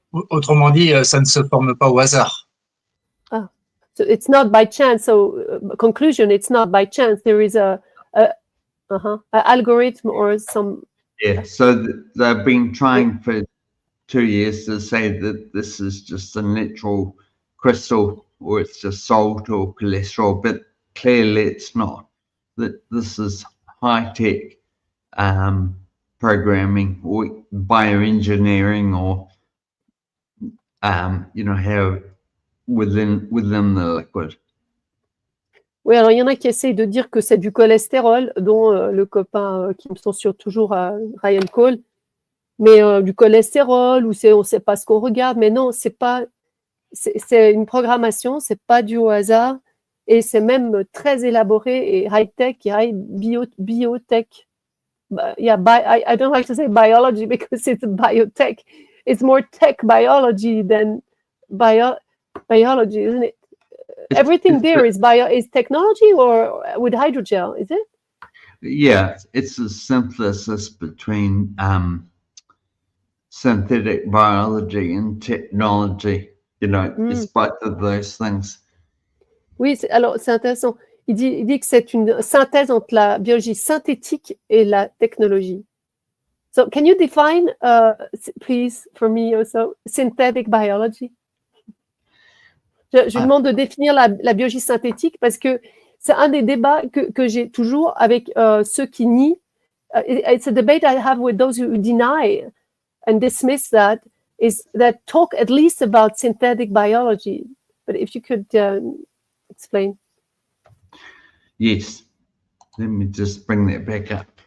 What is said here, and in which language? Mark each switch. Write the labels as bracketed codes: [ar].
[fr] autrement dit, ça ne se forme pas au hasard. [en] So it's not by chance. So conclusion, it's not by chance. There is a algorithm or some. Yeah. So they've been trying for 2 years to say that this is just a natural crystal, or it's just salt or cholesterol, but clearly it's not. That this is high-tech programming or bioengineering, or how within the liquid. [fr] Oui, alors il y en a qui essayent de dire que c'est du cholestérol, dont le copain qui me censure toujours, Ryan Cole, mais du cholestérol, ou on ne sait pas ce qu'on regarde, mais non, c'est une programmation, c'est pas dû au hasard, et c'est même très élaboré et high-tech, biotech. [en] Yeah, I don't like to say biology because it's biotech. It's more tech biology than biology, isn't it? Everything there is technology, or with hydrogel, is it? Yeah, it's a synthesis between synthetic biology and technology. It's both of those things. [fr] Oui, alors c'est intéressant. Il dit que c'est une synthèse entre la biologie synthétique et la technologie. [en] So, can you define, please, for me also, synthetic biology? [fr] Je demande de définir la biologie synthétique, parce que c'est un des débats que j'ai toujours avec ceux qui nient. [en] It's a debate I have with those who deny and dismiss that, is that talk at least about synthetic biology. But if you could explain. Yes, let me just bring that back up.